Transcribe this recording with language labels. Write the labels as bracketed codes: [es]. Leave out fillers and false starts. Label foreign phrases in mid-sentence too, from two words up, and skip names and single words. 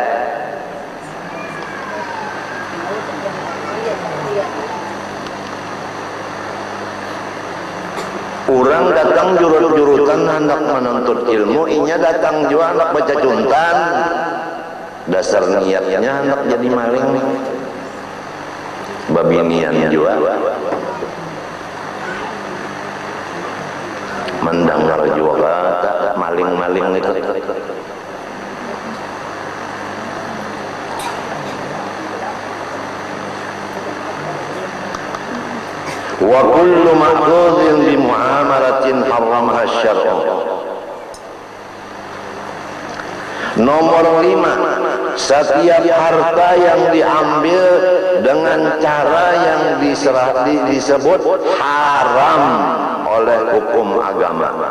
[bjn] Orang datang jurut-jurutan hendak menuntut ilmu, inya datang juga hendak baca juntan. Dasar niatnya hendak jadi maling. Babinian juga. Mendengar juga maling-maling itu. [ar] وكل مأخوذ بمعاملة حرمها الشرع. [id] Nomor 5, setiap harta yang diambil dengan cara yang disebut haram oleh hukum agama.